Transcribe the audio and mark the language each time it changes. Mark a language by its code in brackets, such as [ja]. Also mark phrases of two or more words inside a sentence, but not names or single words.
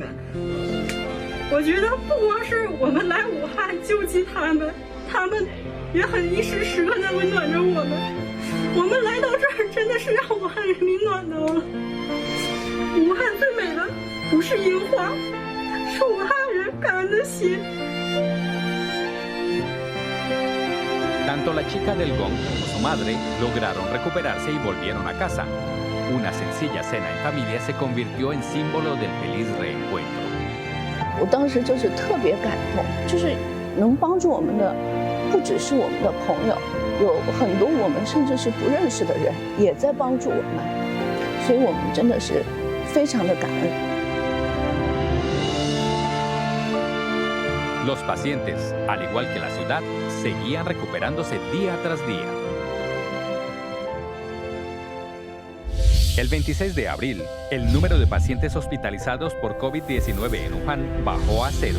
[zh] 我觉得不光是我们来武汉救济他们，他们也很时时刻在温暖着我们。我们来到这儿真的是让武汉人民暖到了。武汉最美的不是樱花，是武汉人感恩的心。 [es] Tanto la chica del gong como su madre lograron recuperarse y volvieron a casa. Una sencilla cena en familia se convirtió en símbolo del feliz reencuentro. [zh] 我当时就是特别感动，就是能帮助我们的不只是我们的朋友，有很多我们甚至是不认识的人也在帮助我们，所以我们真的是非常的感恩。 [es] Los pacientes, al igual que la ciudad, seguían recuperándose día tras día. El 26 de abril, el número de pacientes hospitalizados por COVID-19 en Wuhan bajó a cero.